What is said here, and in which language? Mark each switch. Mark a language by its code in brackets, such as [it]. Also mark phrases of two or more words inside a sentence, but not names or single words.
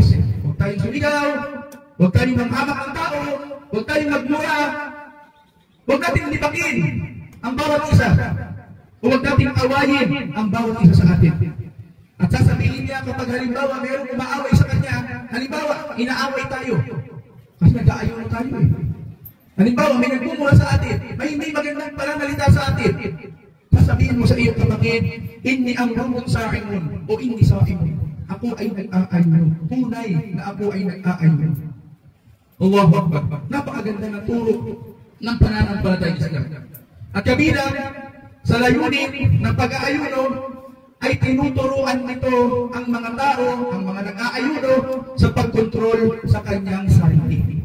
[tl] Huwag tayong sumigaw, huwag tayong manghamak ang tao, huwag tayong magmura, huwag natin libakin ang bawat isa, huwag natin awayin ang bawat isa sa atin. At sasabihin niya kapag halimbawa mayroong umaaway sa kanya, halimbawa inaaway tayo kasi nag-aayon tayo eh. Halimbawa, may nagmumura sa atin, may hindi magandang pananalita sa atin. Sasabihin mo sa iyong kapatid, [ar] إني امرؤ صائم o إني صائم. [tl] Ako ay nag-aayon. Tunay na ako ay nag-aayon. [ar] الله أكبر. [tl] Napakaganda na turo ng pananampalatayang Islam. At kabilang sa layunin ng pag-aayuno ay tinuturuan nito ang mga tao, ang mga nag-aayuno sa pagkontrol sa kanyang sarili.